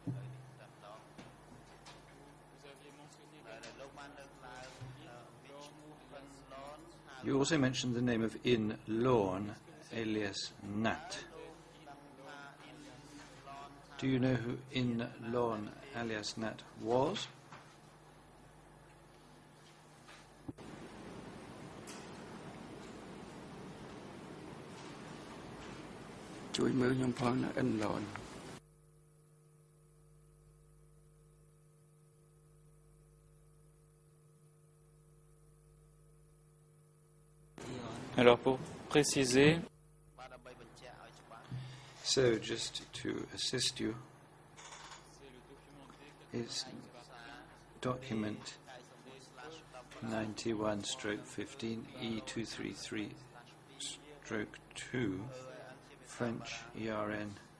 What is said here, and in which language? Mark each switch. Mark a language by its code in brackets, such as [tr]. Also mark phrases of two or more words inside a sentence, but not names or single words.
[en] You also mentioned the name of In Lorn, alias Nat. Do you know who In Lorn, alias Nat was? [km] ជួយមើលខ្ញុំផងណា In Lorn. [fr] alors pour préciser, [en] So, just to assist you, it's document 91/15 E233/2, French ERN